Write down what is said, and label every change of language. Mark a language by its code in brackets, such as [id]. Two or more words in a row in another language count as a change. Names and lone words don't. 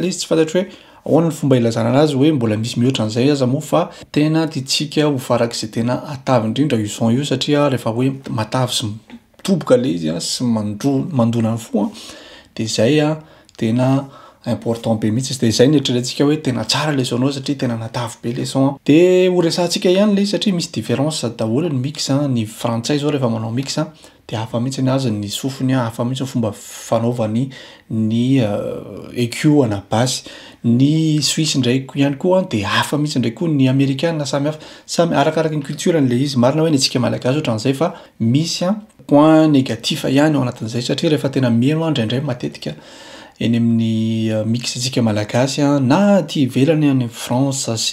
[mg] le izy tsy fantatro hoe ahoana ny fomba ilazana anazy hoe mbola misy mihoatra an'izay aza moa fa tena tiantsika ho farak'izay tena atavy indrindra io son io satria rehefa hoe matavy sy mitoboka le izy sy mandona ny fo de zay tena important be mihitsy de zay netreretintsika hoe tena tsara le sonao satria tena natavy be le son de ho resahantsika ihany le satria misy différence daholo ny mix ny frantsay zao rehefa manao mix de hafa mihitsy ny azy ny sofiny hafa mihitsy ny fomba fanaovany ny EQ ana basse ny suisse ndraiky ihany koa de hafa mihitsy ndraiky koa ny américaine samy hafa samy arakaraky ny culture le izy marina hoe ny antsika malagasy ohatran'izay fa misy [fr] point négatif [mg] ihany ao anatin'izay satria rehefa tena mieno indraindray matetika eny amin'ny mix antsika malagasy na ty ivelany any France